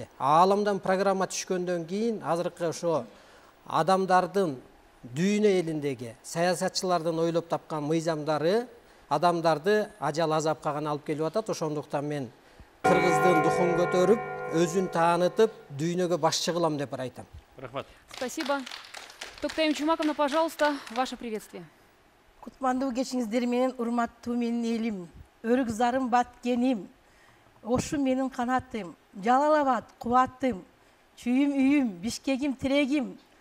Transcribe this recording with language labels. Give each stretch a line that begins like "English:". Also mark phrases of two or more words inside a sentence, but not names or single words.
Kyrgyz: Ааламдан программа түшкөндөн кийин азыркы ошо адамдардын дүйнө элиндеги саясатчылардын ойлоп тапкан мыйзамдары адамдарды ажал азапка гана алып келип атат. Ошондуктан мен кыргыздын духун көтөрүп, өзүн таанытып, дүйнөгө башчы кылам деп айтам. Рахмат.
Russian: Спасибо. Токтайым Чумаковна, пожалуйста, ваше приветствие.
Kyrgyz: Кутмандуу кечиңиздер менен, урматтуу менин элим, өрүк зарым баткеним, Ошу менин канатым, Жалал Абад кубатым, чүйүм үйүм, Бишкегим тирегим,